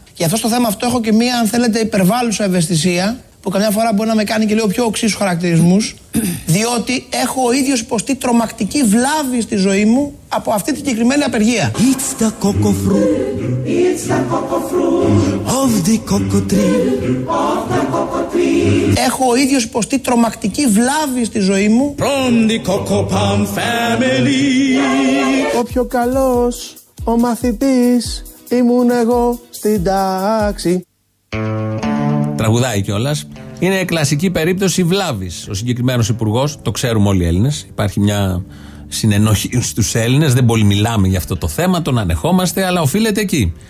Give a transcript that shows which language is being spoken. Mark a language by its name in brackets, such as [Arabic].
[Greek] Γι' αυτό στο θέμα αυτό έχω και μία, αν θέλετε, υπερβάλλουσα ευαισθησία, που καμιά φορά μπορεί να με κάνει και λίγο πιο οξύς χαρακτηρισμούς, διότι έχω ο ίδιος υποστεί τρομακτική βλάβη στη ζωή μου από αυτή την συγκεκριμένη απεργία. [English] It's the coco fruit. It's the coco fruit. Of the coco tree. Of the coco tree. [Greek] Έχω ο ίδιος υποστεί τρομακτική βλάβη στη ζωή μου. [English] From the coco palm family. [Greek] Ο πιο καλός, ο μαθητής, ήμουν εγώ στην τάξη. Τραγουδάει κιόλας. Είναι κλασική περίπτωση βλάβης. Ο συγκεκριμένος υπουργός, το ξέρουμε όλοι οι Έλληνες, υπάρχει μια συνενοχή στους Έλληνες, δεν πολύ μιλάμε για αυτό το θέμα, τον ανεχόμαστε, αλλά οφείλεται εκεί.